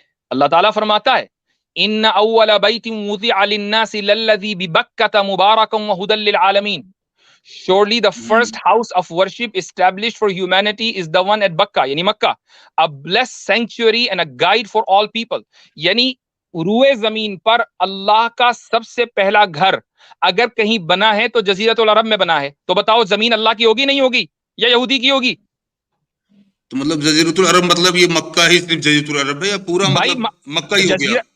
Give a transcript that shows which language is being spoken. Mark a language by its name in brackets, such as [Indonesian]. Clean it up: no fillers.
[Urdu] اللہ تعالیٰ فرماتا ہے [Arabic] ان اول بیت وضع للناس للذی ببکۃ مبارکا وہدی للعالمین. [English] Surely the first house of worship established for humanity is the one at Bakka, [Urdu] یعنی مکہ, [English] a blessed sanctuary and a guide for all people. [Urdu] یعنی روئے زمین پر اللہ کا سب سے پہلا گھر اگر کہیں بنا ہے تو جزیرت العرب میں بنا ہے. تو بتاؤ زمین اللہ کی ہوگی نہیں ہوگی یا یہودی کی ہوگی؟ تو مطلب جزیرت العرب مطلب یہ مکہ ہی صرف جزیرت العرب ہے یا پورا مطلب مکہ ہی ہو گیا؟